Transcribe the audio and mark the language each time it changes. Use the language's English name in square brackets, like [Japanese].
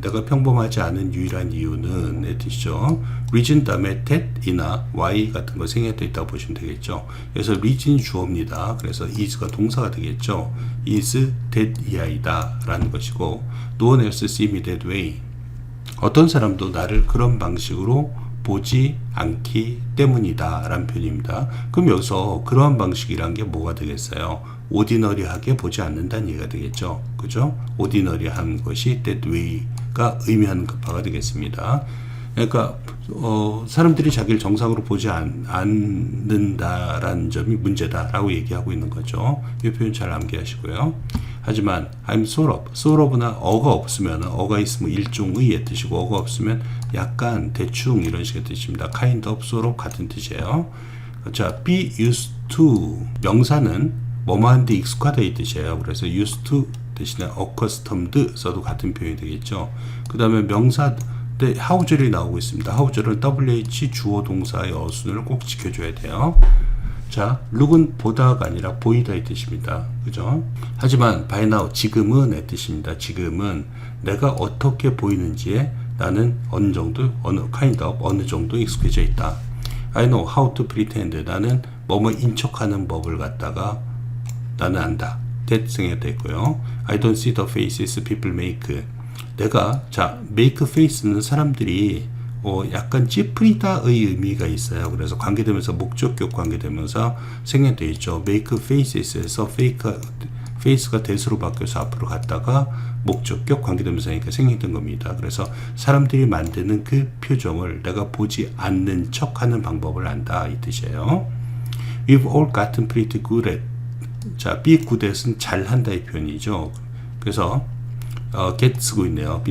[Korean] 내가 평범하지 않은 유일한 이유는 의 뜻이죠. reason 다음에 that이나 why 같은 거 생략되어 있다고 보시면 되겠죠. 그래서 reason이 주어입니다. 그래서 is가 동사가 되겠죠. [English] is that [Korean] 이하이다 라는 것이고 [English] No one else see me that way. [Korean] 어떤 사람도 나를 그런 방식으로 보지 않기 때문이다 라는 표현입니다. 그럼 여기서 그러한 방식이란 게 뭐가 되겠어요? 오디너리하게 보지 않는다는 얘기가 되겠죠. 그죠? 오디너리한 것이 that way가 의미하는 바가 되겠습니다. 그러니까 사람들이 자기를 정상으로 보지 않는다라는 점이 문제다라고 얘기하고 있는 거죠. 이 표현 잘 암기하시고요. 하지만 [English] I'm sort of [Korean] 나 어가 없으면 어가 있으면 일종의의 뜻이고 어가 없으면 약간 대충 이런 식의 뜻입니다. kind of, sort of 같은 뜻이에요. 자, be used to 명사는 뭐뭐한데 익숙하다 이 뜻이에요. 그래서 used to 대신에 accustomed 써도 같은 표현이 되겠죠. 그 다음에 명사 때 how절이 나오고 있습니다. how절은 WH 주어 동사의 어순을 꼭 지켜줘야 돼요. 자, look은 보다가 아니라 보이다 이 뜻입니다. 그죠? 하지만 [English] by now [Korean] 지금은 의 뜻입니다. 지금은 내가 어떻게 보이는지에 나는 어느 정도 어느 정도 익숙해져 있다. [English] I know how to pretend. [Korean] 나는 뭐뭐 인척하는 법을 갖다가 나는 안다. that 생략됐고요. [English] I don't see the faces people make. [Korean] 내가 make face는 사람들이 약간 찌푸리다의 의미가 있어요. 그래서 관계되면서 목적격 관계되면서 생략되어 있죠. make faces에서 face가 that으로 바뀌어서 앞으로 갔다가 목적격 관계되면서 하니까 생략된 겁니다. 그래서 사람들이 만드는 그 표정을 내가 보지 않는 척하는 방법을 안다 이 뜻이에요. [English] We've all gotten pretty good at. [Korean] 자, be good at은 잘한다 이 표현이죠. 그래서 get 쓰고 있네요.